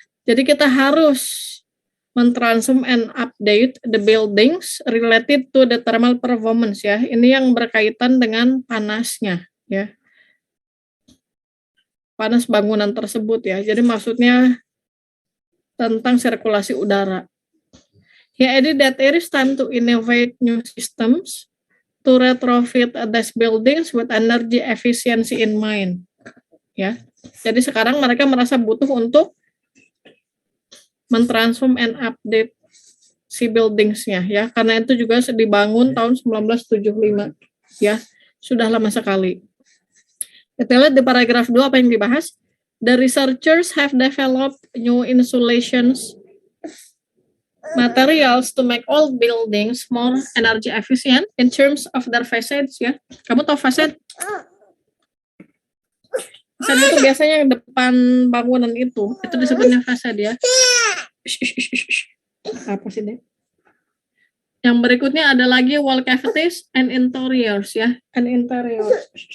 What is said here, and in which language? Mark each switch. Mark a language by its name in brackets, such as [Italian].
[Indonesian] Jadi kita harus mentransform [English] and update the buildings related to the thermal performance ya. [Indonesian] Ini yang berkaitan dengan panasnya ya. Panas bangunan tersebut ya. Jadi maksudnya tentang sirkulasi udara. [English] He added that it is time to innovate new systems to retrofit these buildings with energy efficiency in mind. [Indonesian] Ya. Jadi sekarang mereka merasa butuh untuk mentransform [English] and update [Indonesian] si buildingsnya ya, karena itu juga dibangun tahun 1975 ya, sudah lama sekali. Kita lihat di paragraf 2 apa yang dibahas. [English] The researchers have developed new insulations materials to make old buildings more energy efficient in terms of their facades ya. [Indonesian] Kamu tahu facade? Facade itu biasanya yang depan bangunan itu disebutnya facade ya. Apa sih deh? Yang berikutnya ada lagi [English] wall cavities and interiors [Indonesian] ya, and interiors.